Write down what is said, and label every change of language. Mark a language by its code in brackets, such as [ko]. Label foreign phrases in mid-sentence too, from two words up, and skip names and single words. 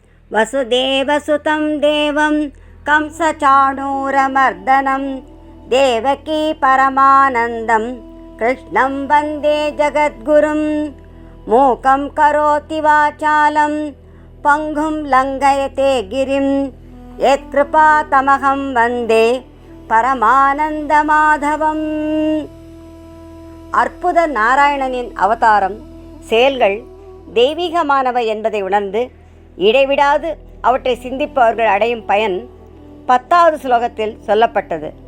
[sa] वसुदेवसुतं देवं कंसचाणूरमर्दनं देवकी परमानन्दं कृष्णं वन्दे जगद्गुरुं मूकं करोति वाचालं पङ्गुं लङ्घयते गिरिं यत्कृपातमहं वन्दे பரமானந்தமாதவம். [ta] அற்புத நாராயணனின் அவதாரம் செயல்கள் தெய்வீகமானவை என்பதை உணர்ந்து இடைவிடாது அவற்றை சிந்திப்பவர்கள் அடையும் பயன் 10வது ஸ்லோகத்தில் சொல்லப்பட்டது.